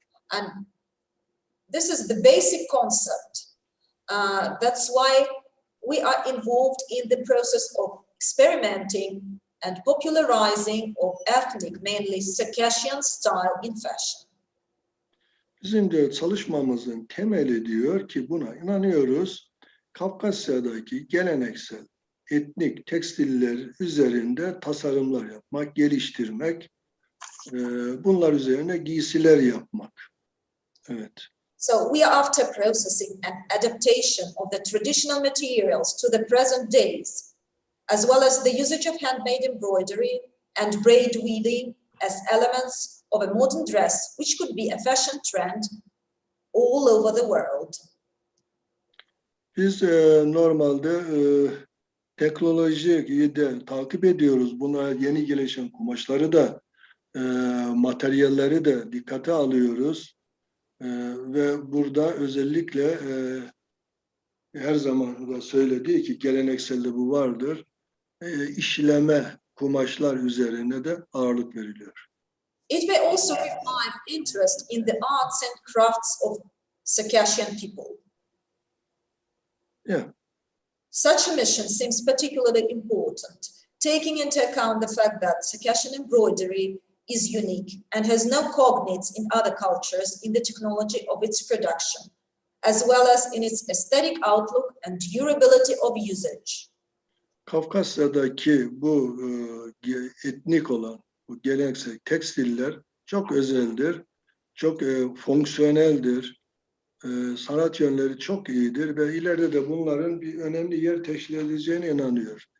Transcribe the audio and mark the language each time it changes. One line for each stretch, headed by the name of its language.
English: And this is the basic concept. That's why we are involved in the process of experimenting and popularizing of ethnic, mainly Circassian style in fashion.
Turkish: Bizim de çalışmamızın temeli diyor ki buna inanıyoruz. Kafkasya'daki geleneksel etnik tekstiller üzerinde tasarımlar yapmak, geliştirmek, bunlar üzerine giysiler yapmak. Evet.
English: So we are after processing and adaptation of the traditional materials to the present days, as well as the usage of handmade embroidery and braid weaving as elements of a modern dress, which could be a fashion trend all over the world.
Turkish: Biz normalde teknolojiyi de takip ediyoruz. Buna yeni gelişen kumaşları da, materyalleri de dikkate alıyoruz. Ve burada özellikle her zaman da söylediği ki gelenekselde bu vardır. İşleme kumaşlar üzerine de ağırlık veriliyor.
English: It may also revive interest in the arts and crafts of Circassian people. Yeah. Such a mission seems particularly important, taking into account the fact that Circassian embroidery is unique and has no cognates in other cultures in the technology of its production, as well as in its aesthetic outlook and durability of usage.
Turkish: Kafkasya'daki bu etnik olan bu geleneksel tekstiller çok özeldir, çok fonksiyoneldir, sanat yönleri çok iyidir ve ileride de bunların bir önemli yer teşkil edeceğine inanıyor.